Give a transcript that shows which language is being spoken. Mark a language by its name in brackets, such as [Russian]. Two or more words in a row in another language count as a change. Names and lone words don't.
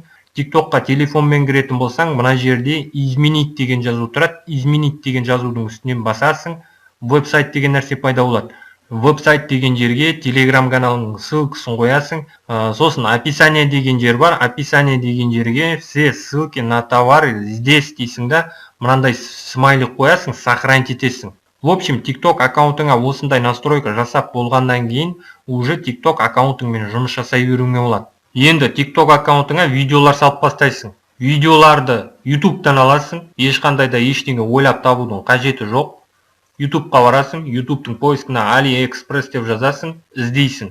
[Kazakh] TikTokқа телефонмен кіретін болсаң, мына жерде изменить деген жазу тұрады. Изменить деген жазудың үстінен басасың. Веб-сайт деген нәрсе пайда болады. Веб-сайт деген жерге Telegram каналының ссылкасын қоясың. Сосын описание деген жер бар. Описание деген жерге [Russian] все ссылки на товары здесь [Kazakh] дейсің да, мынандай смайлик қоясың, сохранить етесің. [Russian] В общем, [Kazakh] TikTok аккаунтыңа осындай настройка жасап болғаннан кейін уже TikTok аккаунтыңмен жұмыс жасай беруіңе болады. Енді TikTok аккаунтыңа видеолар салып бастайсың. Видеоларды YouTube'тан аласың. Ешқандай да ештеңе ойлап табудың қажеті жоқ. YouTube'қа барасың, YouTube'тың поискына AliExpress деп жазасың, іздейсің.